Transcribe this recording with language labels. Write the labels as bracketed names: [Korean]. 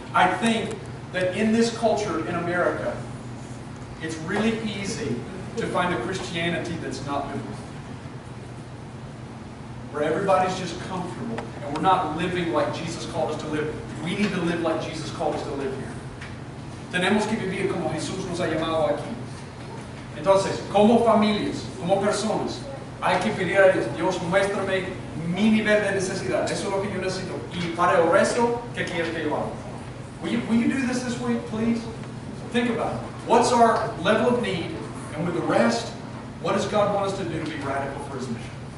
[English] I think that in this culture in America, it's really easy to find a Christianity that's not biblical. Where everybody's just comfortable and we're not living like Jesus called us to live. We need to live like Jesus called us to live here. [Spanish] Tenemos que vivir como Jesús nos ha llamado aquí. Entonces, como familias, como personas, hay que pedir a Dios, Dios, muéstrame mi nivel de necesidad. Eso es lo que yo necesito. Y para el resto, ¿qué quieres que yo haga? [English] Will you do this week, please? Think about it. What's our level of need? And with the rest, what does God want us to do to be radical for His mission?